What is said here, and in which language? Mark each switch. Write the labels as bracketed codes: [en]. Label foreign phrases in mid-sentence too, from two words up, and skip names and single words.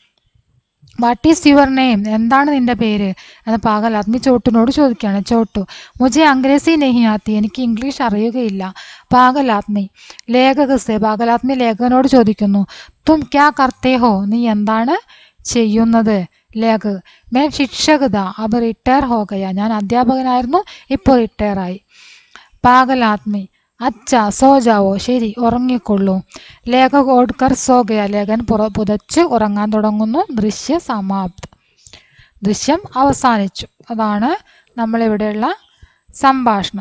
[ml] പാഗലാത്മി [en] what is your name, [ml] എന്താണ് നിന്റെ പേര് എന്ന് പാഗൽ ആദ്മി ചോട്ടുനോട് ചോദിക്കുകയാണ്. ചോട്ടു, [hi] मुझे अंग्रेज़ी नहीं आती, [ml] എനിക്ക് ഇംഗ്ലീഷ് അറിയുകയില്ല. പാഗൽ ആദ്മി, [hi] लेखक से, [ml] പാഗൽ ആദ്മി ലേഖകനോട് ചോദിക്കുന്നു. [hi] तुम क्या करते हो, [ml] നീ എന്താണ് ചെയ്യുന്നത്? ലേഖക്, [hi] मैं शिक्षक था अब रिटायर हो गया, [ml] ഞാൻ അധ്യാപകനായിരുന്നു ഇപ്പോൾ റിട്ടയർ ആയി. പാഗൽ ആദ്മി, [hi] अच्छा सो जाओ, [ml] ശരി ഉറങ്ങിക്കൊള്ളൂ. [hi] लेखक ओढ़कर सो गया, [ml] ലേഖൻ പുതച്ച് ഉറങ്ങാൻ തുടങ്ങുന്നു. [hi] दृश्य समाप्त, [ml] ദൃശ്യം അവസാനിച്ചു. അതാണ് നമ്മളിവിടെയുള്ള സംഭാഷണം.